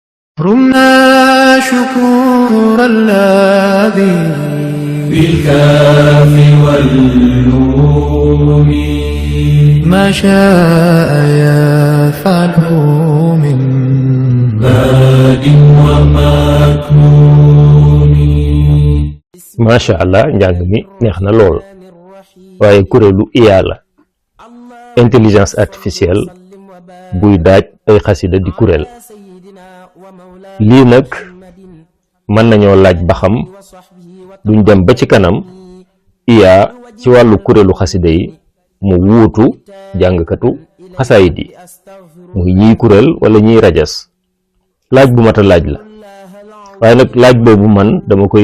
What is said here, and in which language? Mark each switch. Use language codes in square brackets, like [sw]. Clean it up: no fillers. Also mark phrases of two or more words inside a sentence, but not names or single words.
[ar] رمنا شكور الذي بالكاف والنون ما شاء يفعله من باد ومكنون. ما شاء الله [wo] njàng mi neex na lool waaye kuréelu IA la [fr] intelligence artificielle [wo] buy daaj ay xasida di kuréel lii nag mën nañoo laaj ba xam duñ dem ba ci kanam IA ci wàllu kuréelu xasida yi mu wuutu jàngkatu xasaayid yi muy ñiy kuréel wala ñiy rajas laaj bu mat a laaj la waaye nag laaj boobu man dama koy